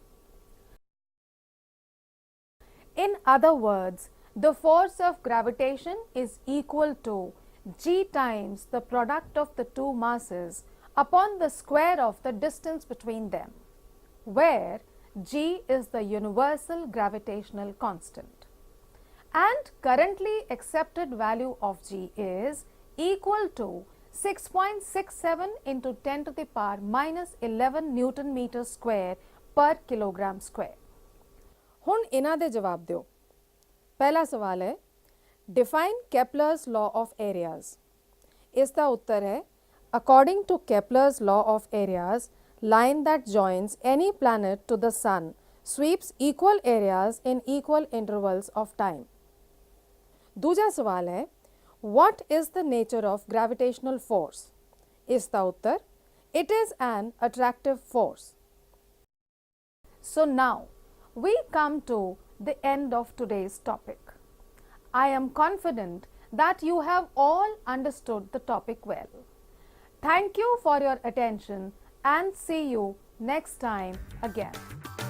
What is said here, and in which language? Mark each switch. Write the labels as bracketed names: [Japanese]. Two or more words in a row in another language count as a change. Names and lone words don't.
[English] In other words, the force of gravitation is equal to G times the product of the two masses upon the square of the distance between them, where G is the universal gravitational constant. And currently accepted value of G is equal to 6.67 into 10 to the power minus 11 Newton meter square per kilogram square. [Punjabi] ਹੁਣ ਇਹਨਾਂ ਦੇ ਜਵਾਬ ਦਿਓ। ਪਹਿਲਾ ਸਵਾਲ ਹੈ, [English] define Kepler's law of areas. [Punjabi] ਇਸ ਦਾ ਉੱਤਰ ਹੈ, [English] according to Kepler's law of areas, line that joins any planet to the sun sweeps equal areas in equal intervals of time. [Punjabi] ਦੂਜਾ ਸਵਾਲ ਹੈ, [English] what is the nature of gravitational force? [Punjabi] ਇਸ ਦਾ ਉੱਤਰ, [English] it is an attractive force. So now, we come to the end of today's topic. I am confident that you have all understood the topic well. Thank you for your attention and see you next time again.